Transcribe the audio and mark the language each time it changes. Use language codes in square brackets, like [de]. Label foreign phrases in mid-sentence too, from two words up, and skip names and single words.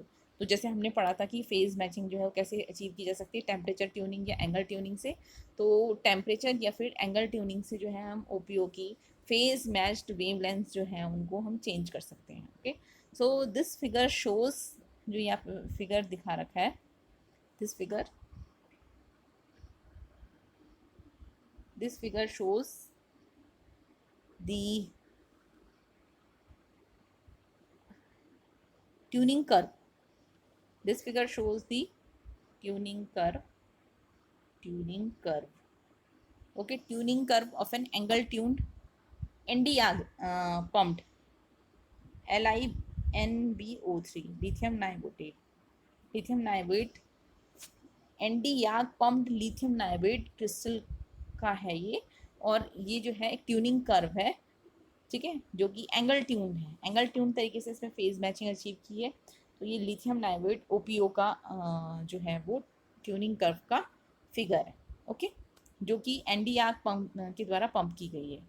[hi] तो जैसे हमने पढ़ा था कि [en] phase matching [hi] जो है वो कैसे अचीव की जा सकती है, [en] temperature tuning [hi] या [en] angle tuning [hi] से। तो टेम्परेचर या फिर [en] angle tuning [hi] से जो है हम ओपीओ की [en] phase matched wavelengths [hi] जो है उनको हम चेंज कर सकते हैं, ओके। [en] so this figure shows, [hi] जो यहाँ फिगर दिखा रखा है, [en] दिस figure shows the tuning curve. This figure shows the tuning curve, okay, tuning curve of an angle tuned NdYAG pumped LiNbO3 lithium niobate NdYAG pumped lithium niobate [hi] क्रिस्टल का है ये, और ये जो है एक [en] tuning curve [hi] है, ठीक है, जो कि [en] angle tune [hi] है, [en] angle tune [hi] तरीके से इसमें [en] phase matching [hi] अचीव की है। तो ये [en] lithium nitrate [hi] ओपीओ का जो है वो [en] tuning curve [hi] का फिगर है, ओके, जो कि एनडीआर पंप के द्वारा पंप की गई है।